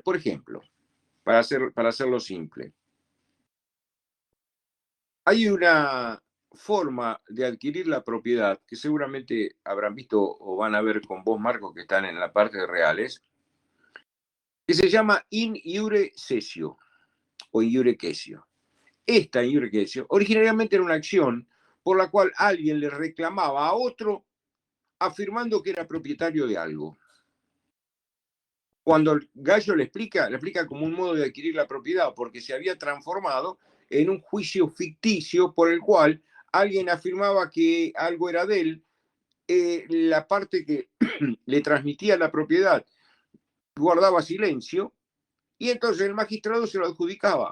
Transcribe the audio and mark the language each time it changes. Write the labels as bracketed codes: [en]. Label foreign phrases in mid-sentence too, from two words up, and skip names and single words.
[es] Por ejemplo, para hacerlo simple, hay una forma de adquirir la propiedad que seguramente habrán visto o van a ver con vos, Marco, que están en la parte de reales, que se llama [la] in iure cessio [es] o [la] in iure quaesio. [es] Esta [la] in iure quaesio [es] originariamente era una acción por la cual alguien le reclamaba a otro afirmando que era propietario de algo. Cuando el Gallo le explica como un modo de adquirir la propiedad, porque se había transformado en un juicio ficticio por el cual alguien afirmaba que algo era de él, la parte que le transmitía la propiedad guardaba silencio, y entonces el magistrado se lo adjudicaba.